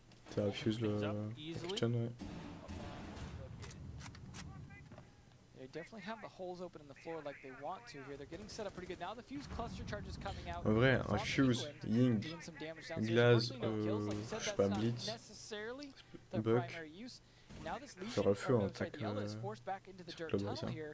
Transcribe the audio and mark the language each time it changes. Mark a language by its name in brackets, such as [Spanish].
[French] Ça fuse le kitchen, ouais. [English] They definitely have the holes open in the floor like they want to here. They're getting set up pretty good. Now the fuse cluster charge is coming out. [French] En vrai, un fuse, Ying, glace, je sais pas, blitz, buck, faire le feu en attaque sur le ça.